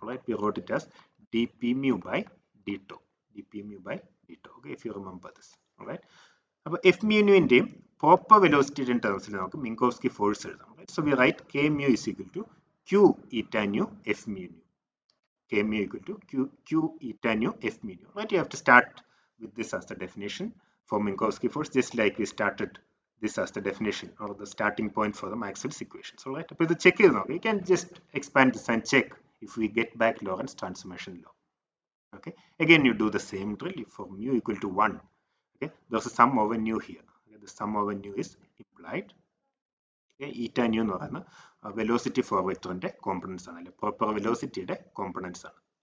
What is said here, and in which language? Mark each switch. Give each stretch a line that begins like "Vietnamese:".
English: Right, we wrote it as dp mu by dτ. dp mu by dτ. Okay, if you remember this.
Malayalam: Right, അപ്പോൾ F മ്യൂനുവിൻ്റെയും proper വെലോസിറ്റിയുടെയും ടേംസിൽ നമുക്ക് മിങ്കോസ്കി force എഴുതാം.
English: So we write K mu is equal to q eta nu f mu nu. K mu equal to q eta nu f mu nu. Right, you have to start with this as the definition for Minkowski force, just like we started this as the definition or the starting point for the Maxwell's equations. All right, but the check is now we can just expand this and check if we get back Lorentz transformation law. Okay, again you do the same drill. If for mu equal to 1, okay, there's a sum over nu here. Okay, the sum over nu is implied.
Malayalam: ഈറ്റ new എന്ന് പറയുന്ന velocity four വെക്ടറിന്റെ components ആണ്, അല്ലെങ്കിൽ proper വെലോസിറ്റിയുടെ components ആണ്.